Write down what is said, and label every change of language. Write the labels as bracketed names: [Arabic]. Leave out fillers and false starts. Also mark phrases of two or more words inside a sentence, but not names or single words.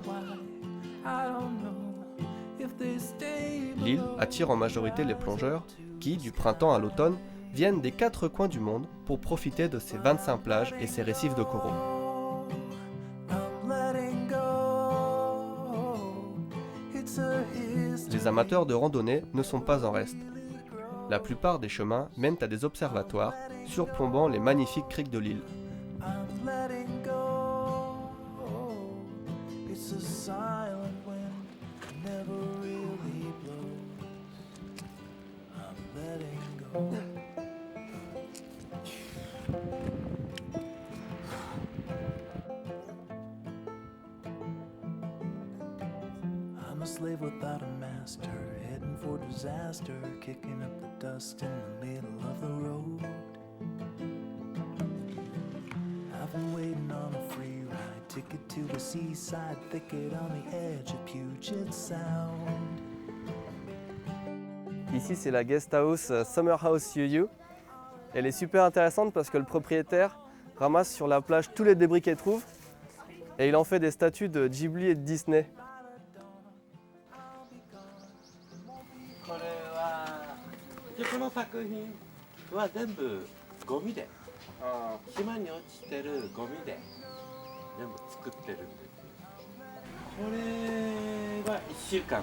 [French] L'île attire en majorité les plongeurs qui, du printemps à l'automne, viennent des 4 coins du monde pour profiter de ses 25 plages et ses récifs de coraux. Les amateurs de randonnée ne sont pas en reste. La plupart des chemins mènent à des observatoires surplombant les magnifiques criques de l'île. [English] I'm a slave without a master, heading for disaster, kicking up the dust in the middle of the road. I've been waiting on a free ride, ticket to the seaside, thicket on the edge of Puget Sound. [French] Ici c'est la guest house Summer House Yu. Elle est super intéressante parce que le propriétaire ramasse sur la plage tous les débris qu'il trouve et il en fait des statues de Ghibli et de Disney. [Japanese] この作品は全部ゴミであ島に落ちてるゴミで全部作ってるんですよ。これは1週間。